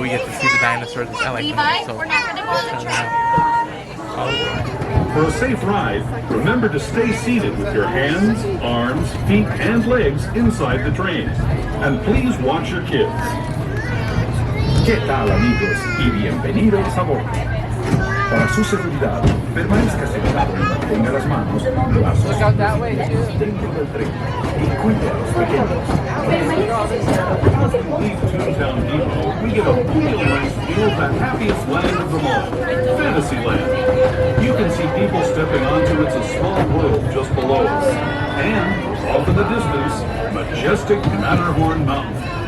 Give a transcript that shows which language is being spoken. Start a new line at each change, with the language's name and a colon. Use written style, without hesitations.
English: where we get to see the dinosaurs. I like them, Levi, so we're not going to go on the train. For a safe ride, remember to stay seated with your hands, arms, feet, and legs inside the train. And please watch your kids.
Spanish: ¿Qué tal, amigos? Y bienvenidos a bordo. Para su seguridad, permanezca sentado y mantenga las manos, brazos dentro del tren y cuide a los pequeños.
English: Leave Toontown Depot, we get a real nice view of the happiest land of them all, Fantasyland. You can see people stepping onto It's a Small World just below us. And, off in the distance, majestic Matterhorn Mountain.